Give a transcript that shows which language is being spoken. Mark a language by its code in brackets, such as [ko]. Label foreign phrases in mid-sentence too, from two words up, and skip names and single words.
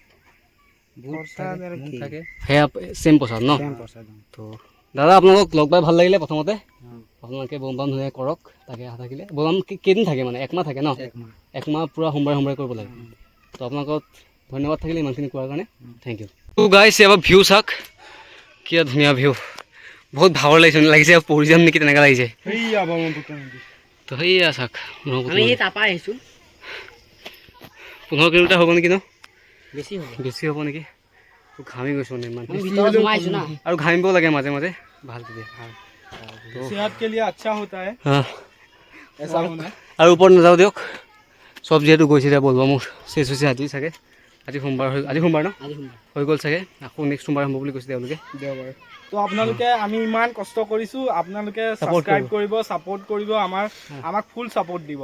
[as] সেয়া চেম প্ৰসাদ ন তো দাদা আপোনালোকক লগ পাই ভাল লাগিলে প্ৰথমতে আপোনালোকে বলবাম ধুনীয়াকৈ কৰক তাকে আশা থাকিলে বলবাম কেইদিন থাকে মানে একমাহ থাকে ন একমাহ পূৰা সোমবাৰে কৰিব লাগে তো আপোনালোকক ধন্যবাদ থাকিলে ইমানখিনি কোৱাৰ কাৰণে [en] thank you [as] তো গাইছ এবাৰ ভিউ চাওক কি ধুনীয়া ভিউ বহুত ভাগৰ লাগিছে পঢ়ি যাম নেকি তেনেকুৱা লাগিছে তো সেয়া চাওক আমি তাৰপৰা আহিছোঁ 15 কিলোমিটাৰ হ'ব নেকি ন বেছি হ'ব নেকি ঘামি গৈছোঁ মানে ইমান ভিতৰত সোমাই আহিছোঁ না আৰু ঘামিব লাগে মাজে মাজে ভাল তেতিয়া [hi] सेहत के लिए अच्छा होता है [as] আৰু ওপৰত নাযাওঁ দিয়ক চব যিহেতু গৈছে এতিয়া বলবা মোৰ চেচ হৈছে আজি চাগে আজি সোমবাৰ ন হৈ গ'ল চাগে আকৌ নেক্সট সোমবাৰ হ'ব বুলি কৈছে তেওঁলোকে দেওবাৰে তো আপোনালোকে আমি ইমান কষ্ট কৰিছো আপোনালোকে সাবস্ক্ৰাইব কৰিব সাপোৰ্ট কৰিব আমাক ফুল সাপোৰ্ট দিব